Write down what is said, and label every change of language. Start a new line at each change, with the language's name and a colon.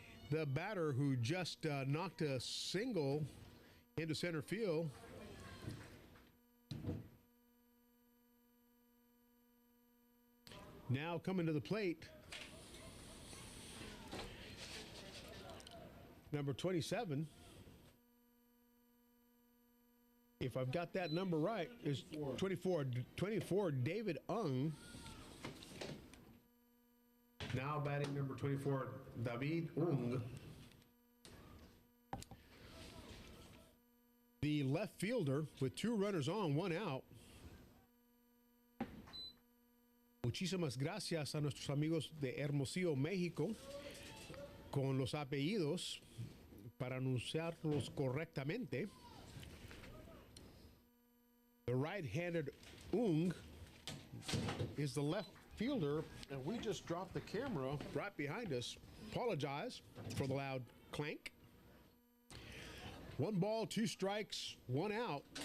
English: The batter who just knocked a single into center field now coming to the plate, number 27, if I've got that number right, is 24 David Ung. Now batting number 24, David Ung. The left fielder with 2 runners on, 1 out.
Spanish: Muchísimas gracias a nuestros amigos de Hermosillo, México, con los apellidos para anunciarlos correctamente.
English: The right-handed Ung is the left fielder, and we just dropped the camera right behind us. Apologize for the loud clank. 1 ball, 2 strikes, 1 out.